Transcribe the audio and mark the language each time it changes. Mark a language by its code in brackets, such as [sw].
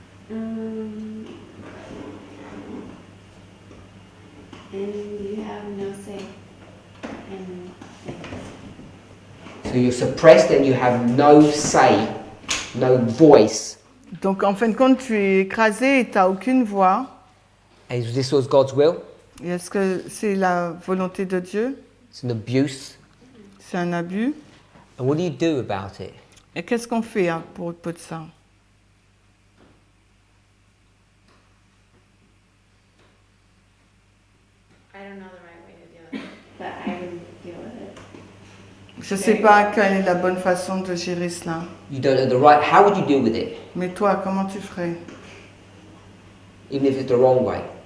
[en] And you have no say in things. So you're suppressed and you have no say, no voice. [fr] Donc en fin de compte, tu es écrasé et tu n'as aucune voix. [en] And this was God's will. [fr] Et est-ce que c'est la volonté de Dieu? [en] It's an abuse. [fr] C'est un abus. [en] And what do you do about it? [fr] Et qu'est-ce qu'on fait pour de ça? [en] I don't know the right way to deal with it, but I would deal with it. [fr] Je ne sais pas quelle est la bonne façon de gérer cela. [en] You don't know the right. How would you deal with it, [fr] Mais toi, comment tu ferais? [en] even if it's the wrong way?